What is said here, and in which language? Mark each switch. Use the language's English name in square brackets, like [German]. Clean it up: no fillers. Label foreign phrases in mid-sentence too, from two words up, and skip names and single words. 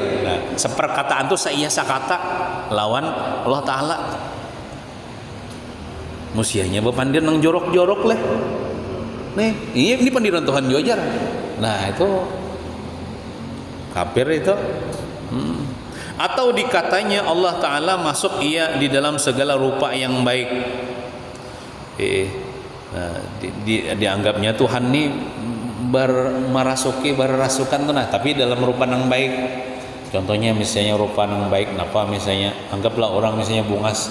[Banjar] Nah, seperkataan tuh seia sakata lawan Allah Ta'ala. Musianya berpandir nang jorok-jorok leh. Nih, ini pandiran Tuhan juga jar. [Indonesian] Nah, itu kafir itu. Atau dikatanya Allah Ta'ala masuk ia di dalam segala rupa yang baik. [Banjar] Dianggapnya Tuhan nih berrasukan tuh nah, tapi dalam rupa yang baik. Contohnya misalnya rupa yang baik napa misalnya anggaplah orang misalnya bungas.